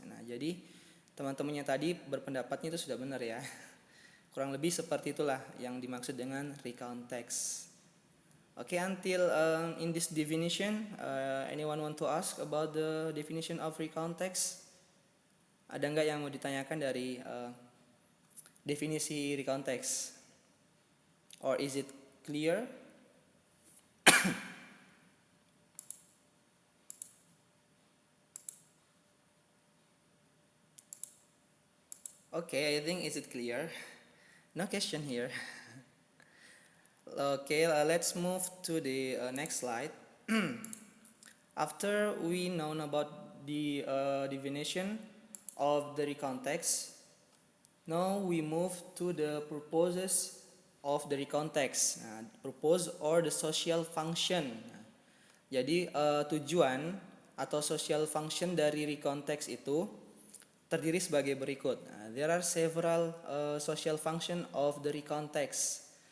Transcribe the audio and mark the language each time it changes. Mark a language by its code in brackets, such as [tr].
[id] Nah, jadi teman-temannya tadi berpendapatnya itu sudah benar ya. Kurang lebih seperti itulah yang dimaksud dengan recontext. [en] Okay, until in this definition, anyone want to ask about the definition of recontext? [id] Ada nggak yang mau ditanyakan dari definisi recontext? [en] Or is it clear? Okay, I think is it clear? No question here. Okay, let's move to the next slide. After we know about the definition of the recontext, now we move to the purposes of the recontext. Nah, purpose or the social function. [id] Nah, jadi tujuan atau social function dari recontext itu terdiri sebagai berikut. [en] Nah, there are several social function of the recontext.